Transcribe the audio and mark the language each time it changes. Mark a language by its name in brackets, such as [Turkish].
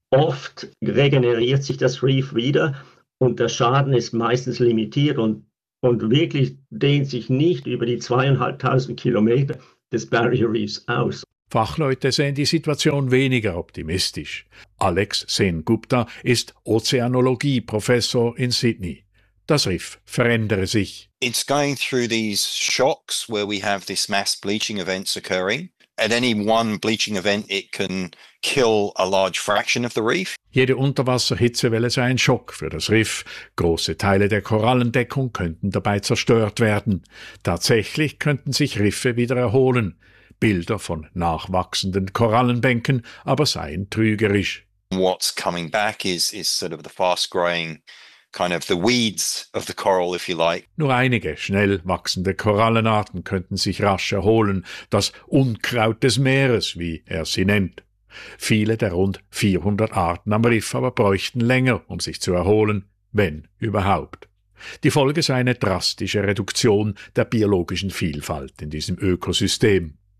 [German] Oft regeneriert sich das Reef wieder und der Schaden ist meistens limitiert und wirklich dehnt sich nicht über die 2.500 Kilometer des Barrier Reefs aus. Fachleute sehen die Situation weniger optimistisch. Alex Sen Gupta ist Ozeanologie-Professor in Sydney. Das Riff verändere sich. [English] It's going through these shocks where we have this mass bleaching events occurring. At any one bleaching event, it can kill a large fraction of the reef. [German] Jede Unterwasserhitzewelle sei ein Schock für das Riff. Große Teile der Korallendeckung könnten dabei zerstört werden. Tatsächlich könnten sich Riffe wieder erholen. Bilder von nachwachsenden Korallenbänken aber seien trügerisch. [English] What's coming back is sort of the fast-growing kind of the weeds of the coral, if you like. [German] Nur einige schnell wachsende Korallenarten könnten sich rasch erholen. Das Unkraut des Meeres, wie er sie nennt. Viele der rund 400 Arten am Riff aber bräuchten länger, um sich zu erholen, wenn überhaupt. Die Folge sei eine drastische Reduktion der biologischen Vielfalt in diesem Ökosystem.